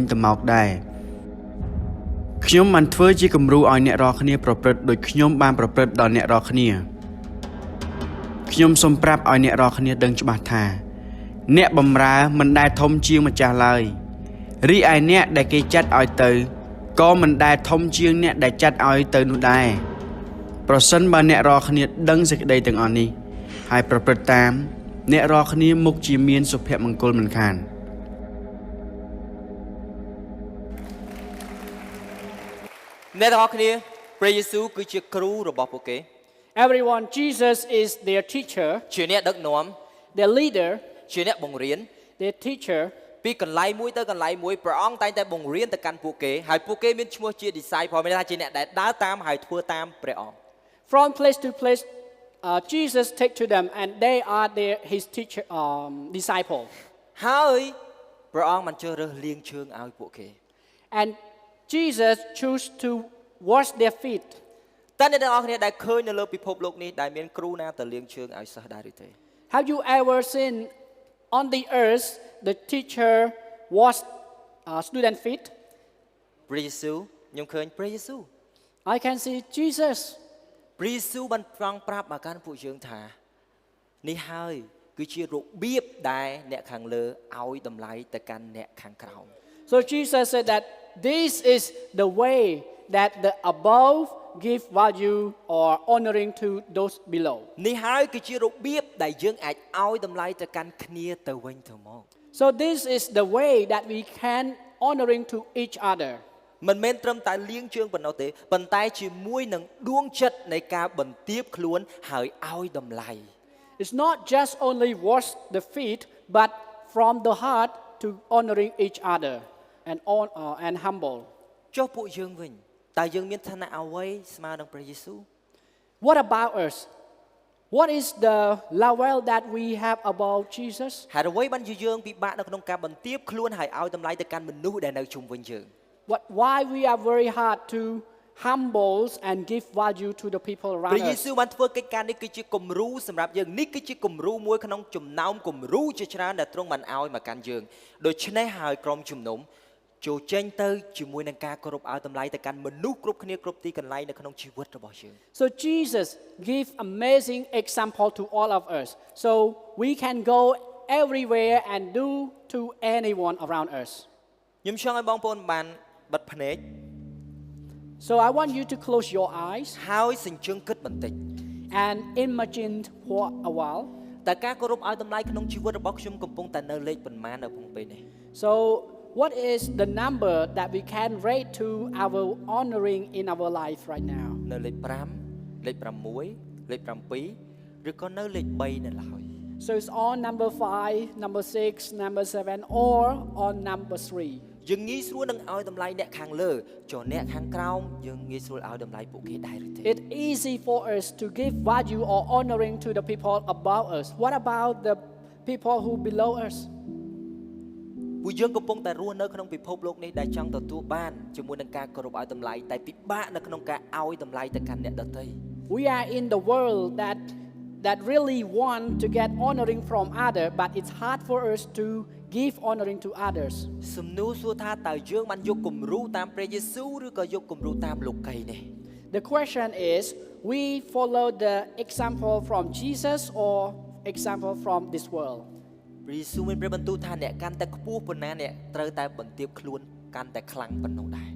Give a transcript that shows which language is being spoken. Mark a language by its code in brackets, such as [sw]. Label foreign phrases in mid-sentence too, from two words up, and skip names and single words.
[km] ទៅមកដែរខ្ញុំបានធ្វើជាគំរូឲ្យអ្នករាល់គ្នាប្រព្រឹត្តដូចខ្ញុំបានប្រព្រឹត្តដល់អ្នករាល់គ្នាខ្ញុំសូមប្រាប់ឲ្យអ្នករាល់គ្នាដឹងច្បាស់ថាអ្នកបម្រើមិនដែលធំជាងម្ចាស់ឡើយរីឯអ្នកដែលគេចាត់ឲ្យទៅក៏មិនដែលធំជាងអ្នកដែលចាត់ឲ្យទៅនោះដែរប្រសិនបើអ្នករាល់គ្នាដឹងសេចក្តីទាំងអស់នេះហើយប្រព្រឹត្តតាមអ្នករាល់គ្នាមុខជាមានសុភមង្គលមិនខាន អ្នកទាំងអស់គ្នាព្រះយេស៊ូវគឺជាគ្រូរបស់ពួកគេ [en] Everyone, Jesus is their teacher, [km] ជាអ្នកដឹកនាំ [en] their leader, [km] ជាអ្នកបង្រៀន [en] their teacher. [km] ពីកន្លែងមួយទៅកន្លែងមួយព្រះអង្គតែងតែបង្រៀនទៅកាន់ពួកគេហើយពួកគេមានឈ្មោះជា disciple មានន័យថាជាអ្នកដែលដើរតាមហើយធ្វើតាមព្រះអង្គ [en] From place to place, Jesus take to them, and they are his teacher, disciple. [km] ហើយព្រះអង្គបានជ្រើសរើសលាងជើងឲ្យពួកគេ [en] And Jesus choose to wash their feet. [km] តើអ្នកទាំងអស់គ្នាដែលឃើញនៅលើពិភពលោកនេះដែលមានគ្រូណាទៅលាងជើងឲ្យសិស្សដែរឬទេ [en] Have you ever seen on the earth the teacher wash student feet? [km] ព្រះយេស៊ូវខ្ញុំឃើញព្រះយេស៊ូវ [en] I can see Jesus. [km] ព្រះយេស៊ូវបានប្រងប្រាប់មកកាន់ពួកយើងថានេះហើយគឺជារបៀបដែលអ្នកខាងលើឲ្យតម្លៃទៅកាន់អ្នកខាងក្រោម [en] So Jesus said that this is the way that the above give value or honoring to those below. [km] នេះហើយគឺជារបៀបដែលយើងអាចឲ្យតម្លៃទៅកាន់គ្នាទៅវិញទៅមក [en] So this is the way that we can honoring to each other. [km] មិនមែនត្រឹមតែលាងជើងប៉ុណ្ណោះទេប៉ុន្តែជាមួយនឹងដួងចិត្តនៃការបន្ទាបខ្លួនហើយឲ្យតម្លៃ [en] It's not just only wash the feet, but from the heart to honoring each other and humble. [km] ចុះពួកយើងវិញតើយើងមានឋានៈអ្វីស្មើនឹងព្រះយេស៊ូវ [en] What about us? What is the level that we have about Jesus? [km] ហើយអ្វីបានជាយើងពិបាកនៅក្នុងការបន្ទាបខ្លួនហើយឲ្យតម្លៃទៅកាន់មនុស្សដែលនៅជុំវិញយើង [en] Why we are very hard to humble and give value to the people [km] ព្រះ [en] around [km] យេ [en] us? [km] ស៊ូវបានធ្វើកិច្ចការនេះគឺជាគំរូសម្រាប់យើងនេះគឺជាគំរូមួយក្នុងចំណោមគំរូជាច្រើនដែលទ្រង់បានឲ្យមកកាន់យើងដូច្នេះហើយក្រុមជំនុំចូលចេញទៅជាមួយនឹងការគោរពឲ្យតម្លៃទៅកាន់មនុស្សគ្រប់គ្នាគ្រប់ទីកន្លែងនៅក្នុងជីវិតរបស់យើង [en] So Jesus give amazing example to all of us. So we can go everywhere and do to anyone around us. [km] ខ្ញុំចង់ឲ្យបងប្អូនបានបិទភ្នែក [en] So I want you to close your eyes [km] ហើយសញ្ជឹងគិតបន្តិច [en] and imagine for a while. [km] តើការគោរពឲ្យតម្លៃក្នុងជីវិតរបស់ខ្ញុំកំពុងតែនៅលេខប៉ុន្មាននៅក្នុងពេលនេះ [en] So what is the number that we can rate to our honoring in our life right now? [km] នៅលេខ5លេខ6លេខ7ឬក៏នៅលេខ3នៅឡើយ [en] So it's on number 5, number 6, number 7 or on number 3. [km] យើងងាយស្រួលនឹងឲ្យតម្លៃអ្នកខាងលើចុះអ្នកខាងក្រោមយើងងាយស្រួលឲ្យតម្លៃពួកគេដែរឬទេ [en] It's easy for us to give value or honoring to the people above us. What about the people who below us? [km] ពួកយើងកំពុងតែរស់នៅក្នុងពិភពលោកនេះដែលចង់ទទួលបានជាមួយនឹងការគោរពឲ្យតម្លៃតែពិបាកនៅក្នុងការឲ្យតម្លៃទៅកាន់អ្នកដទៃ [en] We are in the world that really want to get honoring from others, but it's hard for us to give honoring to others. [km] សំណួរសួរថាតើយើងបានយកគំរូតាមព្រះយេស៊ូវឬក៏យកគំរូតាមលោកីនេះ [en] The question is, we follow the example from Jesus or example from this world? [km] ព្រះយេស៊ូវមានព្រះបន្ទូលថាអ្នកកាន់តែខ្ពស់ប៉ុណ្ណាអ្នកត្រូវតែបន្ទាបខ្លួនកាន់តែខ្លាំងប៉ុណ្ណោះដែរ